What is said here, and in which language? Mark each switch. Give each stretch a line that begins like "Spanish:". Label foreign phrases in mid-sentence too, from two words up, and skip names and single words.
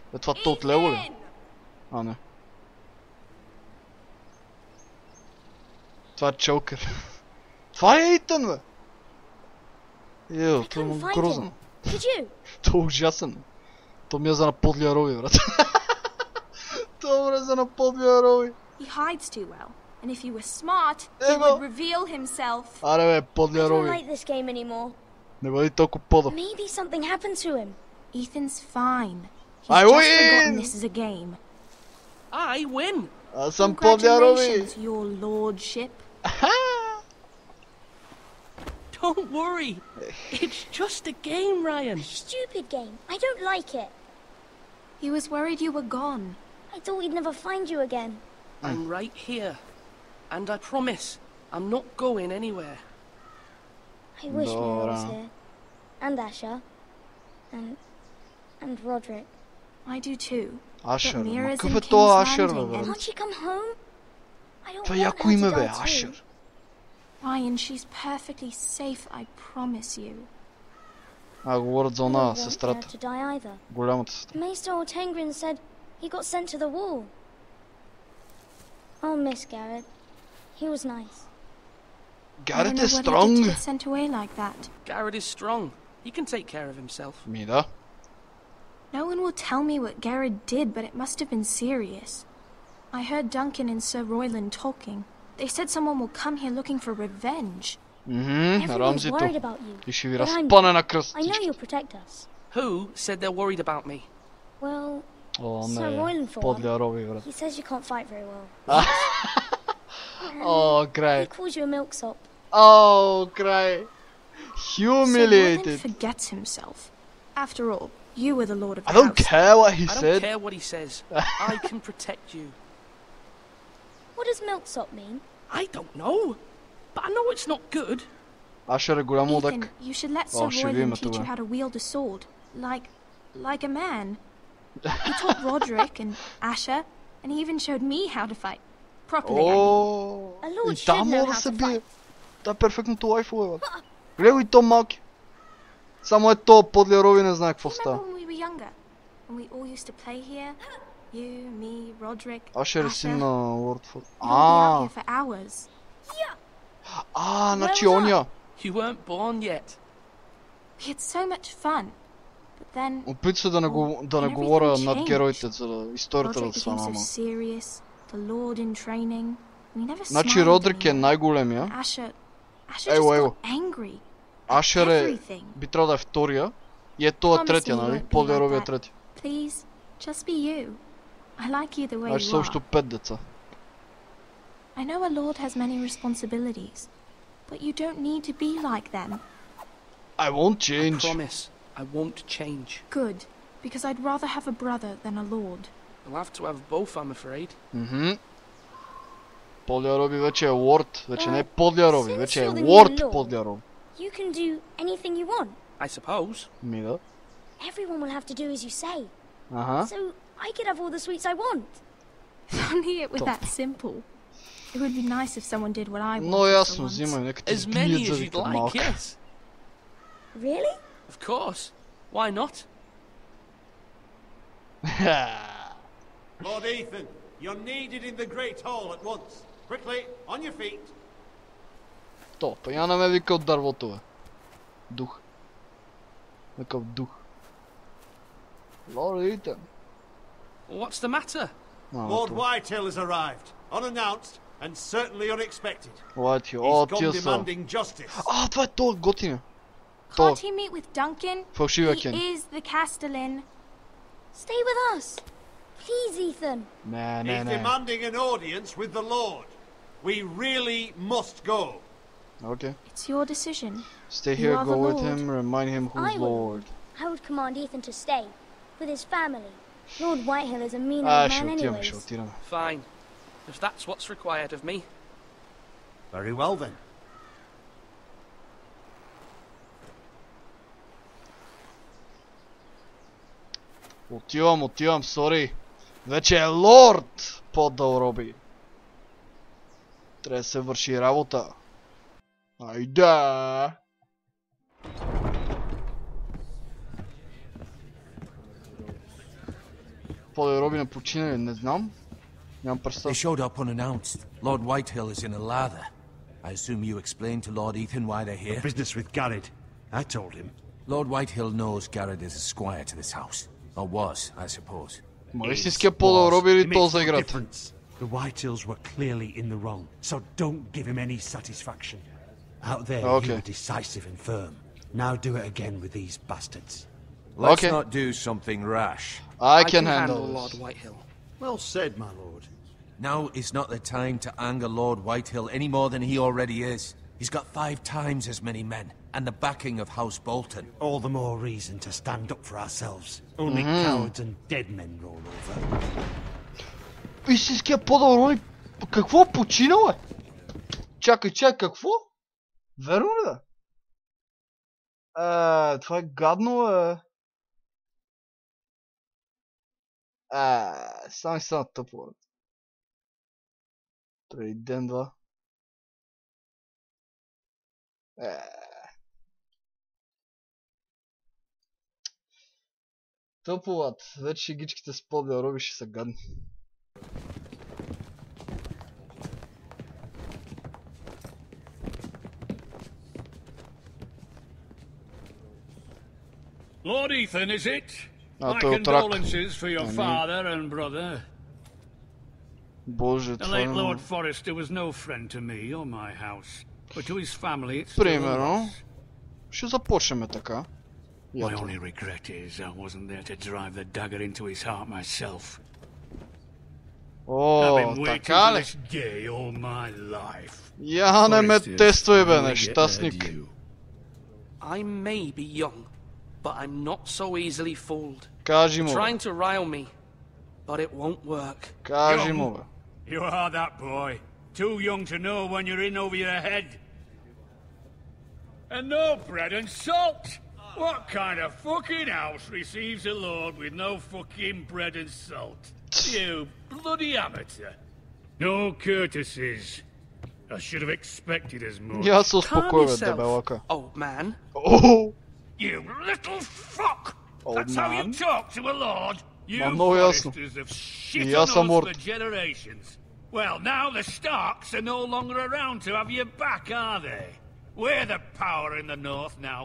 Bulgarian: Това то от лево ли? Не. Това е Чокър. Това е Итан, бе! Това е грозно. Това е ужасен. То ми е за на подлия рови, брат. То е за на подлия рови.
English: He hides too well. And if he was smart, he would reveal himself.
Bulgarian: Аре бе, подлия рови.
English: I don't like this game anymore.
Bulgarian: Не бъди толкова пода.
English: Maybe something happened to him. Ethan's fine. I He's win! just forgotten this is a game. I win!
Bulgarian: Аз съм подлия рови.
English: Congratulations, your lordship. Don't worry. It's just a game, Ryan. Stupid game. I don't like it. He was worried you were gone. I thought we'd never find you again. I'm right here. And I promise, I'm not going anywhere. I wish Mira was here. And Asher. And Roderick. I do too.
Bulgarian: Ашер,
English: But Mira's
Bulgarian: какъв
English: in
Bulgarian: е то
English: King's
Bulgarian: Ашер,
English: Landing,
Bulgarian: бе?
English: and- Can't she come home? I don't
Bulgarian: Това
English: want
Bulgarian: яко
English: her
Bulgarian: име,
English: to
Bulgarian: бе,
English: die too.
Bulgarian: Ашер.
English: Ryan, she's perfectly safe, I promise you.
Bulgarian: Говорят за
English: I
Bulgarian: она,
English: don't want her
Bulgarian: сестрата.
English: to die either.
Bulgarian: Голямата сестра.
English: Maester Ortengrin said he got sent to the wall. I'll miss Garrett. He was nice.
Bulgarian: Гарет
English: I don't
Bulgarian: е
English: know what he did to
Bulgarian: стронг.
English: get sent away like that. Garrett is strong. He can take care of himself.
Bulgarian: Ми да.
English: No one will tell me what Garrett did, but it must have been serious. I heard Duncan and Sir Royland talking. They said someone will come here looking for revenge. Everyone's
Bulgarian: Рамзито.
English: worried about you.
Bulgarian: И ще ви
English: But I'm-
Bulgarian: разпъне на кръст.
English: I know you'll protect us. Who said they're worried about me? Well,
Bulgarian: О,
English: Sir Royland
Bulgarian: не.
English: for one.
Bulgarian: Подлия роби, брат.
English: He says you can't fight very well.
Bulgarian: О,
English: He
Bulgarian: край.
English: calls you a milksop.
Bulgarian: О, край.
English: Sir Royland Humiliated. forgets himself. After all, you were the lord of the I don't house. care what he I don't said. care what he says. I can protect you. What does milksop mean? I don't know. But I know it's not good.
Bulgarian: Ашер е голям
English: Ethan,
Bulgarian: лудък.
English: you should let Oh, Sir
Bulgarian: ще видим
English: Royland teach
Bulgarian: това.
English: you how to wield a sword. Like a man. He taught Roderick and Asher, and he even showed me how to fight. Properly, I mean.
Bulgarian: О,
English: A lord
Bulgarian: и
English: should
Bulgarian: там
English: know
Bulgarian: мога да
English: how
Bulgarian: се
English: to
Bulgarian: бие.
English: fight.
Bulgarian: Това е перфектното лайфове, бе. Гледай го и то малки. Само е то, подлия роби не знае какво
English: Remember
Bulgarian: става.
English: when we were younger? When we all used to play here? You, me, Roderick,
Bulgarian: Ашер е
English: Asher.
Bulgarian: син на Уордфорд.
English: We'd all be out
Bulgarian: А,
English: here for hours.
Bulgarian: значи
English: Where was
Bulgarian: ония.
English: You weren't born yet. We had so much fun. But then
Bulgarian: Опит се да не
English: everything
Bulgarian: говоря над
English: changed.
Bulgarian: героите, за историята да
English: Roderick became
Bulgarian: свана,
English: so
Bulgarian: ама.
English: serious, the Lord in training, and he never
Bulgarian: Значи
English: smiled
Bulgarian: Родрик е
English: anymore.
Bulgarian: най-големия.
English: Asher
Bulgarian: Его,
English: just
Bulgarian: его.
English: got angry.
Bulgarian: Ашер е,
English: Everything.
Bulgarian: би трябвало да е втория. И е това
English: Promise
Bulgarian: третия,
English: me you
Bulgarian: нали?
English: won't be
Bulgarian: Подлия роби е
English: like that.
Bulgarian: трети.
English: Please, just be you. I like you the way
Bulgarian: Значи
English: you
Bulgarian: са общо
English: are.
Bulgarian: 5 деца.
English: I know a lord has many responsibilities, but you don't need to be like them. I won't I change. promise. I won't change. Good, because I'd rather have a brother than a lord. I'll have to have both, I'm afraid.
Bulgarian: Подлия роби вече е лорд. Вече не е подлия роби,
English: Since
Bulgarian: вече е
English: you're the new
Bulgarian: лорд
English: lord,
Bulgarian: подлия роби.
English: You can do anything you want. I suppose.
Bulgarian: Ми да.
English: Everyone will have to do as you say.
Bulgarian: Аха.
English: So I could have all the sweets I want. If only it were that simple. It would be nice if someone did what I wanted
Bulgarian: Но
English: for
Bulgarian: ясно,
English: once.
Bulgarian: взимай, нека ти
English: As
Bulgarian: сбият
English: many as you'd
Bulgarian: зъбите
English: like,
Bulgarian: малко.
English: yes. Really? Of course. Why not? Lord Ethan, you're needed in the Great Hall at once. Quickly, on your feet.
Bulgarian: То, па я не ме вика от дървото, бе. Дух. Някакъв дух. Лорд Итан.
English: What's the matter? Lord Whitehill has arrived, unannounced and certainly unexpected.
Bulgarian: Whitehill,
English: He's
Bulgarian: о,
English: come
Bulgarian: тия са.
English: demanding justice.
Bulgarian: А, това е то, готиня. То,
English: Can't he meet with Duncan?
Bulgarian: фалшивия
English: He
Bulgarian: Кен.
English: is the Castellan. Stay with us. Please, Ethan.
Bulgarian: Не,
English: He's
Bulgarian: не, не.
English: demanding an audience with the Lord. We really must go.
Bulgarian: Окей.
English: It's your decision. Stay You here, are go the with Lord. him, remind him who's I will. Lord. I would command Ethan to stay with his family. Lord Whitehill is a mean
Bulgarian: А,
English: old
Bulgarian: ще
English: man
Bulgarian: отиваме,
English: anyways.
Bulgarian: ще отидем.
English: Fine. If that's what's required of me. Very well then.
Bulgarian: Отивам, сори. Вече е Лорд Подъл роби. Трябва да се върши работа. Айде! Подъл роби не почина ли? Не знам. Нямам
English: They
Bulgarian: представа.
English: showed up unannounced. Lord Whitehill is in a lather. I assume you explained to Lord Ethan why they're here? Business with Garrett. I told him. Lord Whitehill knows Garrett is a squire to this house. Or was, I suppose.
Bulgarian: Ма истинския Подъл роби ли то за играта?
English: Difference. The Whitehills were clearly in the wrong, so don't give him any satisfaction. Out there, you Okay. were decisive and firm. Now do it again with these bastards. Let's Okay. not do something rash. I can handle Lord this. Whitehill. Well said, my lord. Now is not the time to anger Lord Whitehill any more than he already is. He's got 5 times as many men, and the backing of House Bolton. All the more reason to stand up for ourselves. Only cowards and dead men roll over.
Bulgarian: истинския по-добро. Какво починал е? Чакай, какво? Верно ли да? Това е гадно Само тъпо. Преди ден-два. Тъпо, лад. Вече шегичките с по-добро ще са гадни.
English: Lord Ethan, is it? My condolences for your father and brother.
Bulgarian: Боже,
English: The late Lord Forrester was no friend to me or my house, but to his family it's
Bulgarian: примерно. Ще започнем така.
English: My only regret is I wasn't there to drive the dagger into his heart myself.
Bulgarian: О, така ли? Я не ме тествай, бе, нещастник.
English: I may be young, but I'm not so easily fooled.
Bulgarian: Кажи му,
English: Trying to rile me, but it won't work.
Bulgarian: Кажи му, бе.
English: You are that boy. Too young to know when you're in over your head. And no bread and salt! What kind of fucking house receives a lord with no fucking bread and salt? You bloody amateur. No courtesies. I should have expected as much.
Bulgarian: Я се успокоя, дебелака.
English: Old man. Oh! You little fuck! That's how you talk to a lord? You foresters have shit on us for generations. Well, now the Starks are no longer around to have your back, are they? We're the power in the north now.